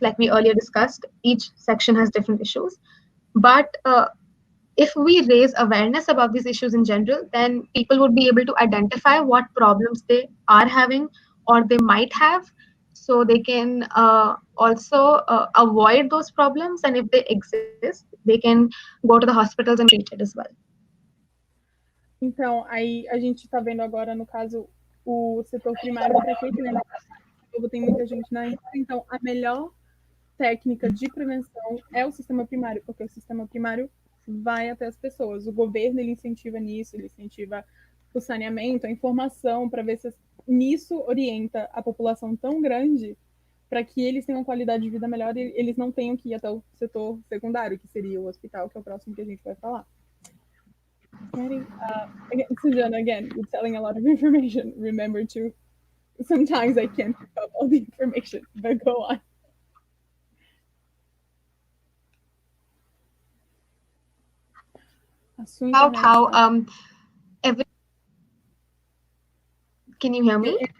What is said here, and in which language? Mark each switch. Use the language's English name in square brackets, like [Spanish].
[English] Like we earlier discussed, each section has different issues. But if we raise awareness about these issues in general, then people would be able to identify what problems they are having or they might have, so they can also avoid those problems. And if they exist, they can go to the hospitals and treat it as well. [Portuguese] Então, aí a gente está vendo agora, no caso, o setor primário, para que tem muita gente na Índia. Então, a melhor técnica de prevenção é o sistema primário, porque o sistema primário vai até as pessoas. O governo, ele incentiva nisso, ele incentiva o saneamento, a informação, para ver se nisso orienta a população tão grande para que eles tenham uma qualidade de vida melhor e eles não tenham que ir até o setor secundário, que seria o hospital, que é o próximo que a gente vai falar. [English] Sanjena, again, you're telling a lot of information. Remember to, sometimes I can't pick up all the information, but go on. About how can you hear me?